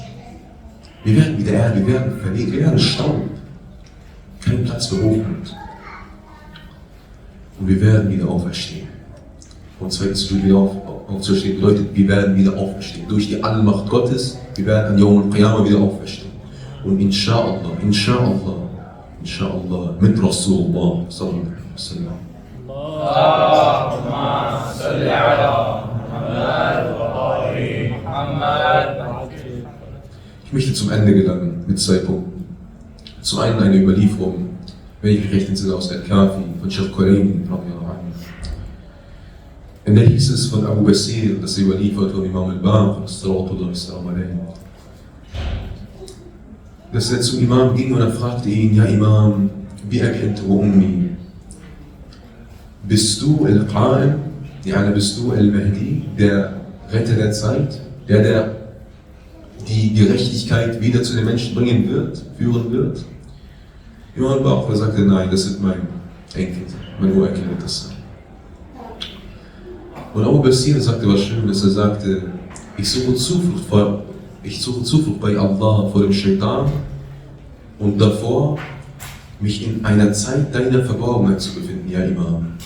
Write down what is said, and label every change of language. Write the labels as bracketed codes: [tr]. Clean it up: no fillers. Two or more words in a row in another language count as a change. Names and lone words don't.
[de] Wir werden wieder Erde. Wir werden verlegt. Wir werden Staub. Kein Platz für Hochmut. Und wir werden wieder auferstehen. Und zweitens, wieder aufzuerstehen bedeutet, wir werden wieder auferstehen. Durch die Allmacht Gottes, wir werden an [ar] يوم القيامة [de] wieder auferstehen. [ar] Und inshallah, mit رسول الله صلى الله عليه وسلم. اللهم صل على محمد وآل محمد. [de] Ich möchte zum Ende gelangen mit 2 Punkten. Zum einen eine Überlieferung, wenn ich mich recht entsinne, aus Al-Kafi von Sheikh Quraini, in der hieß es von Abu Basir, das überliefert von Imam al-Baqir, dass er zum Imam ging und er fragte ihn, [ar] يا إمام, [de] wie erkennt Ummi? Bist du Al-Qa'im, bist du Al-Mahdi, der Retter der Zeit, der die Gerechtigkeit wieder zu den Menschen führen wird? Imam al-Baqir sagte, nein, das wird mein Enkel, mein Urenkel wird das sein. Und Abu Basir sagte was Schönes, er sagte, ich suche Zuflucht bei Allah vor dem Shaitan und davor, mich in einer Zeit deiner Verborgenheit zu befinden, [ar] يا إمام.